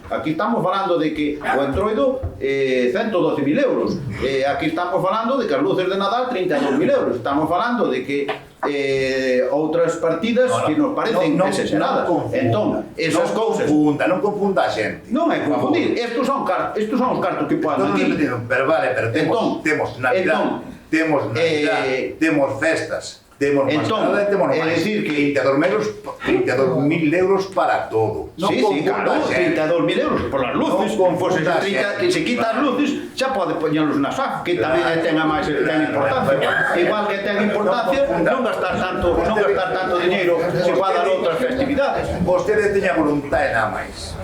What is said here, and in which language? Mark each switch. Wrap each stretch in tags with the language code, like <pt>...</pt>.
<gl>Aquí estamos falando de que o entroido 112.000 euros, aquí estamos falando de que as luces de Nadal 32.000 euros, estamos falando de que outras partidas que nos parecen exageradas. Entón, esas cousas... Non confunda a xente. Non é confundir, estos son os cartos que poden aquí. Pero vale, pero temos Navidad, temos festas, temos mascarada e temos máis. É dicir que 32.000 euros para todo.</gl> <es>Sí, claro, 32.000 euros por las luces.</es> <gl>Pois que se quita as luces, xa pode poñerlos na SAF, que tamén ten importancia. Igual que ten importancia non gastar tanto diñeiro se va a dar outras festividades. Vostede teña voluntade nada máis.</gl>